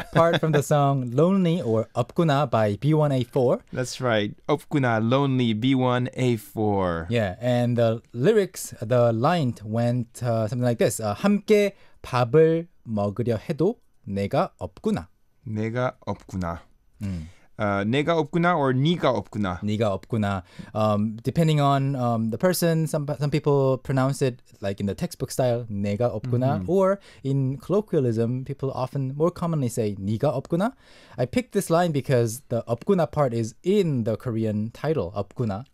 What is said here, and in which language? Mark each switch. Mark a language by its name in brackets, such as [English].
[English] part from the song Lonely or 없구나 by B1A4. That's right. 없구나, lonely, B1A4. Yeah, and the lyrics, the line went something like this. [Korean] 함께 밥을 먹으려 해도 내가 없구나. 내가 없구나. 내가 없구나 or 네가 없구나. 네가 없구나. [English] Depending on the person, some people pronounce it like in the textbook style, [Korean] 내가 없구나. [English] Or in colloquialism, people often more commonly say [Korean] 네가 없구나. [English] I picked this line because the 없구나 part is in the Korean title, 없구나.